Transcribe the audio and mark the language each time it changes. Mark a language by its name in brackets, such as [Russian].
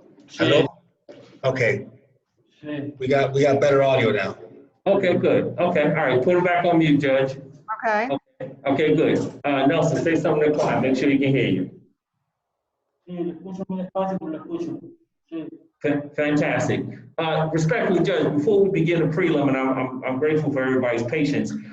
[English] Hello? Okay. We got better audio now. Okay, good. Okay, all right. Put it back on mute, Judge. Okay. Okay, good. Nelson, say something to the client. Make sure he can hear you. [Spanish] Sí, lo escucho muy despacio, pero lo escucho. Sí. [English] Fantastic. Respectfully, Judge, before we begin the prelim, and I'm grateful for everybody's patience.